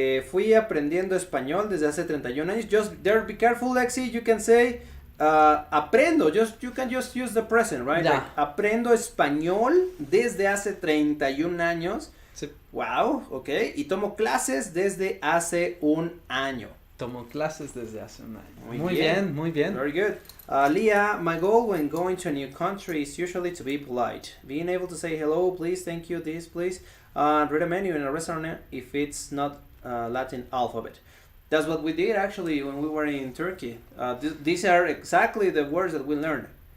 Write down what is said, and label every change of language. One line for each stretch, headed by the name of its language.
Spanish: Fui aprendiendo español desde hace 31 años.
English: Just there, be careful, Lexi. You can say
Spanish: aprendo.
English: You can just use the present, right? Yeah.
Spanish: Like, aprendo español desde hace 31 años. Sí.
English: Wow, okay.
Spanish: Y tomo clases desde hace un año. Tomo clases desde hace un año. Muy bien.
English: Very good. Leah, my goal when going to a new country is usually to be polite. Being able to say hello, please, thank you, this, please. Read a menu in a restaurant if it's not Latin alphabet. That's what we did actually when we were in Turkey. These are exactly the words that we learned.